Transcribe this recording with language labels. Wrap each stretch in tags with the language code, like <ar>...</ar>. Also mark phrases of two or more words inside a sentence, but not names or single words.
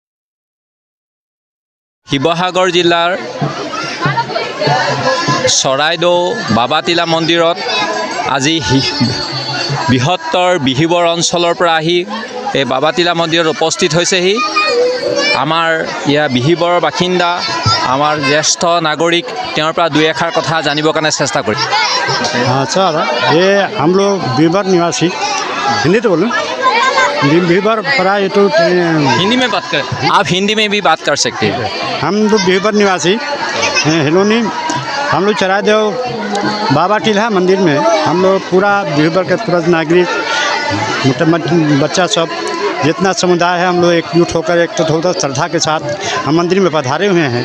<as>শিৱসাগৰ জিলাৰ চৰাইদেউ বাবাতিলা মন্দিৰত আজি বৃহত্তৰ বিহিবৰ অঞ্চলৰ পৰা আহি এই বাবাতিলা মন্দিৰত উপস্থিত হৈছেহি। আমাৰ ইয়াৰ বিহিবৰৰ বাসিন্দা আমাৰ জ্যেষ্ঠ নাগৰিক, তেওঁৰ পৰা দুই এষাৰ কথা জানিবৰ কাৰণে চেষ্টা কৰিম।</as> <hi>हाँ सर, ये हम लोग बीबर निवासी, हिंदी तो बोलो, बीबर परा ये तो हिंदी में बात करें, आप हिंदी में भी बात कर सकते हैं। हम लोग बीबर निवासी हिलोनी, हम लोग चराइदेव बाबा टीला मंदिर में हम लोग पूरा बीबर के पूरा नागरिक बच्चा सब जितना समुदाय है हम लोग एकजुट होकर एक तो थोड़ा श्रद्धा के साथ हम मंदिर में पधारे हुए हैं।</hi>